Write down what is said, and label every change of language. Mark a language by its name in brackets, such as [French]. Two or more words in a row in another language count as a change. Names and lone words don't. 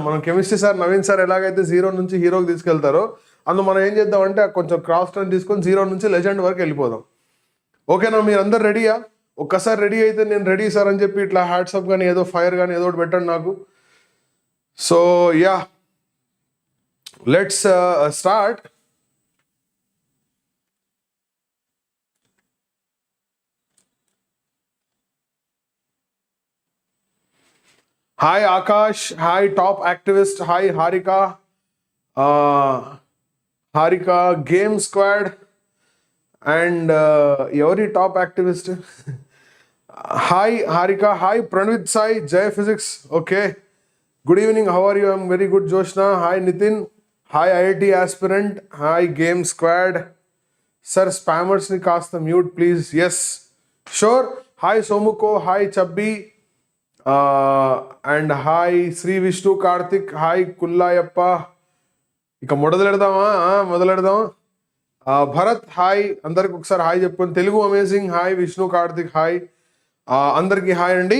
[Telugu] మనం కెమిస్ట్రీ సార్ నవీన్ సార్ ఎలాగైతే జీరో నుంచి హీరోకి తీసుకెళ్తారో అందులో మనం ఏం చేద్దాం అంటే కొంచెం [English] cross turn [Telugu] తీసుకొని జీరో నుంచి లెజెండ్ వరకు వెళ్ళిపోదాం. ఓకేనా? మీరు అందరు రెడీయా? ఒక్కసారి రెడీ అయితే నేను రెడీ సార్ అని చెప్పి ఇట్లా హ్యాట్సప్ కానీ ఏదో ఫైర్ కానీ ఏదో ఒకటి పెట్టండి నాకు. [English] So ya, let's start. Hi Akash, hi top activist, hi Harika Game Squad and every top activist. Hi Harika, hi Pranavit Sai, Jai Physics. Okay, good evening, how are you? I'm very good. Joshna, hi Nitin, hi IIT aspirant, hi Game Squad. Sir, spammers [Telugu] ని కాస్త [English] mute please. Yes, sure. Hi Somuko, hi Chabbi. And hi [Telugu] శ్రీ విష్ణు కార్తిక్, హాయ్ కుల్లాయప్ప. ఇక మొదలెడదాం. భరత్ హాయ్, అందరికి ఒకసారి హాయ్ చెప్పుకొని. తెలుగు అమేజింగ్ హాయ్, విష్ణు కార్తిక్ హాయ్, అందరికీ హాయ్ అండి.